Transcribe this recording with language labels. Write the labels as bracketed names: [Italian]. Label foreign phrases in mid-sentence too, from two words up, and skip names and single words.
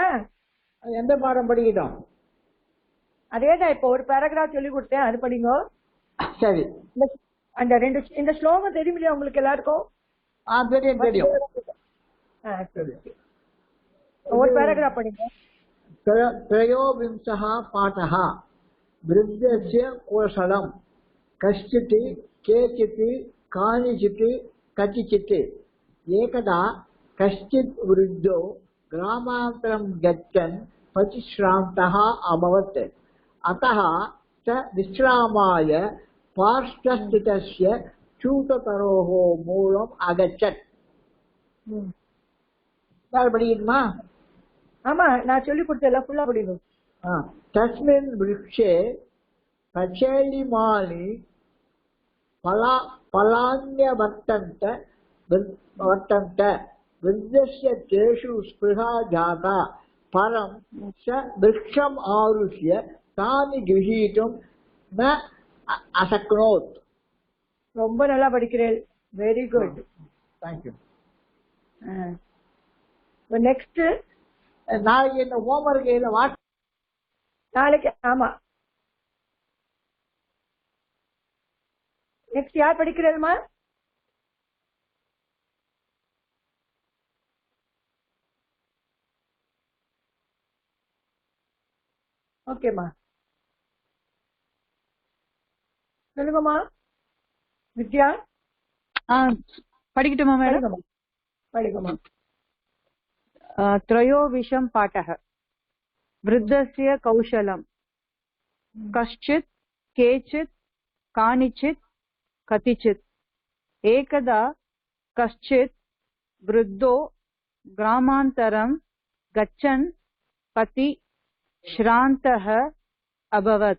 [Tamil] எந்த பாடம் படிக்கிட்டோம்? அதேதான், இப்போ ஒரு பேராகிராஃப் சொல்லி கொடுத்தேன், அது படிங்க. சரி. அந்த ரெண்டு இந்த ஸ்லோகம் தெரியுமில்லையா உங்களுக்கு எல்லாருக்கும்? தெரியும். ஒரு பேராகிராஃப் படிங்க. [Sanskrit] त्रयोविंशः पाठः वृद्धस्य कौशलं कश्चित् केचित् कानिचित् कतिचित्। एकदा कश्चित् वृद्धो ग्रामान्तरं गच्छन् परिश्रान्तः अभवत्। अतः स विश्रामाय पार्श्वस्थितस्य चूततरोः मूलम् अगच्छत्। [Tamil] படிக்கணுமா? ஆமா, நான் சொல்லி கொடுத்தல ஃபுல்லா படிக்கணும். [Sanskrit] तस्मिन् वृक्षे पचेलिमानि फलान्यवर्तन्त वृद्धस्य तेषु स्पृहा जाता परं स वृक्षम् आरुह्य तानि गृहीतुं न अशक्नोत्. [Tamil] ரொம்ப நல்லா படிக்கிறேன். [English] very good. [Tamil] தேங்க்யூ. நெக்ஸ்ட் நாளைக்கு இந்த ஹோம்ஒர்க் இதில் நாளைக்கு. ஆமா, நெக்ஸ்ட் யார் படிக்கிறதுமா? ஓகேம்மா, சொல்லுங்கம்மா. வித்யா படிக்கட்டுமா மேடம்? படிக்கமா. [Sanskrit] त्रयोविंशः पाठः. वृद्धस्य कौशलं. कश्चित्, केचित्, कानिचित्, कतिचित्. एकदा कश्चित् वृद्धो ग्रामान्तरं गच्छन् पति श्रान्तः अभवत्.